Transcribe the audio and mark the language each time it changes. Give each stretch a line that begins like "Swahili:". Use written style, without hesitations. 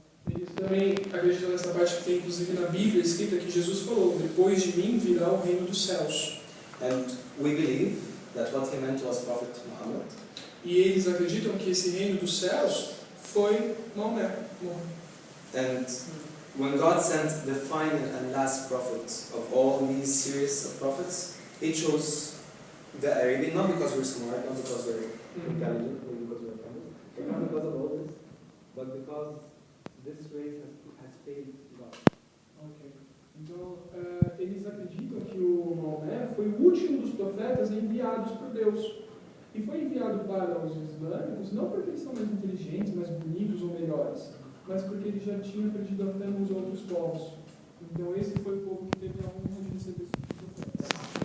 Portuguese: Eles também acreditam nessa parte que tem inclusive na Bíblia escrita que Jesus falou: depois de mim virá o reino dos céus.
English: And we believe that what he meant was Prophet Muhammad.
Portuguese: E eles acreditam que esse reino dos céus foi Maomé.
English: And when God sent the final and last prophet of all these series of prophets, he chose the Arabian, not because we're smart, not because we're intelligent, not because we're famous, not because of all this, but because this race has failed God. Ok.
Portuguese: Então, eles acreditam que o Maomé foi o último dos profetas enviados por Deus. E foi enviado para os islâmicos não porque eles são mais inteligentes, mais bonitos ou melhores, mas porque eles já tinham perdido a fé nos outros povos. Então, esse foi o povo que teve a honra de receber os profetas.